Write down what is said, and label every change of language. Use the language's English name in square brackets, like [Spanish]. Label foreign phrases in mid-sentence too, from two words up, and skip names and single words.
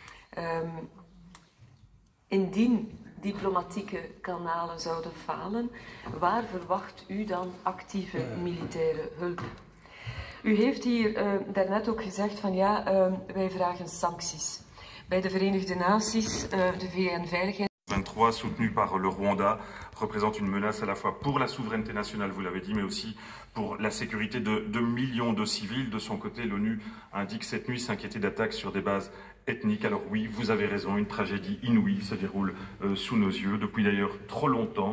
[Dutch] Indien diplomatieke kanalen zouden falen, waar verwacht u dan actieve militaire hulp? U heeft hier daarnet ook gezegd van ja, wij vragen sancties. Bij de Verenigde Naties, de VN-veiligheid. [French] 23, soutenu par le Rwanda, représente une menace à la fois pour la souveraineté nationale, vous l'avez dit, mais aussi pour la sécurité de millions de civils. De son côté, l'ONU indique cette nuit s'inquiéter d'attaques sur des bases ethniques. Alors oui, vous avez raison, une tragédie inouïe se déroule sous nos yeux, depuis d'ailleurs trop longtemps.